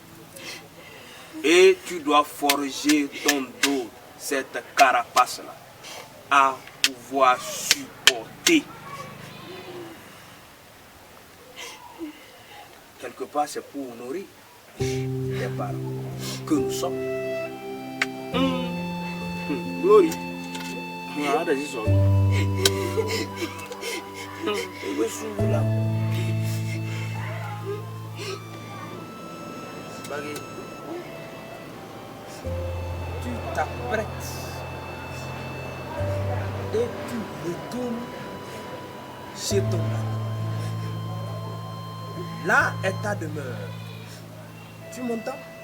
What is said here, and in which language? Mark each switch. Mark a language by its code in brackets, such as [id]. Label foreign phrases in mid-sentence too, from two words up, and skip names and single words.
[fr] Et tu dois forger ton dos, cette carapace-là, à pouvoir supporter. Quelque part, c'est pour honorer les parents que nous sommes. [en] Glory. [pt] Nada disso. Eu vou subir lá. [fr] Tu t'apprêtes et tu retournes chez ton ami. Là est ta demeure. Tu m'entends?